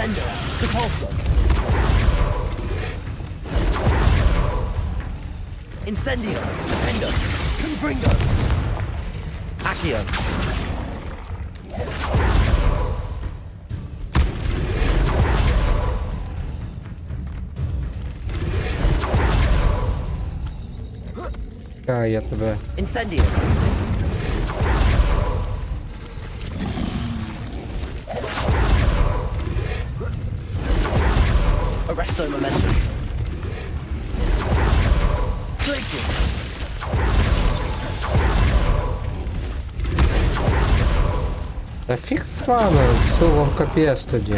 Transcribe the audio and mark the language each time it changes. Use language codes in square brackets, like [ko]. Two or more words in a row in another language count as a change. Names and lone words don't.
[la] Incendio, Defendo, Confringo, Accio. [uk] Я тебе... [la] Incendio. Arresto Momentum. [uk] Та фіг з вами, все вам капець тоді.